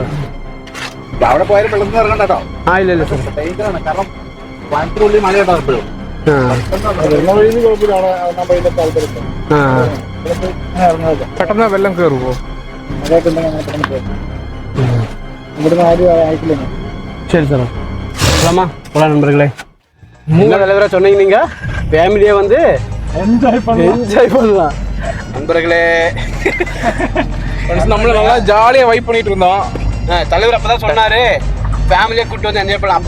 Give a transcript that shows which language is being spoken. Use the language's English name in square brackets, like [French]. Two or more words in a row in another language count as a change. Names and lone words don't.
[Malayalam] അവിടെ പോയാലും വെള്ളം ഇറങ്ങണ്ട കേട്ടോ ആ ഇല്ല ഇല്ല സാർ ഡേഞ്ചറാണ് കാരണം വനത്തിനുള്ളിൽ മഴ കേട്ടോ എപ്പോഴും ആ ആ പെട്ടെന്ന് വെള്ളം കയറുമോ? ഇവിടുന്ന് ആരും ആയിട്ടില്ല [Tamil] சரி சார் போலாமா போலாம் நண்பர்களே என்ன தலைவரா சொன்னீங்க நீங்க ஃபேமிலியே வந்து என்ஜாய் பண்ணலாம் நண்பர்களே நம்மள நல்லா ஜாலியா வைப் பண்ணிட்டு இருந்தோம். தலைவர் அப்பதான் சொன்னாரு ஃபேமிலியை கூப்பிட்டு வந்து என்ஜாய் பண்ணலாம்.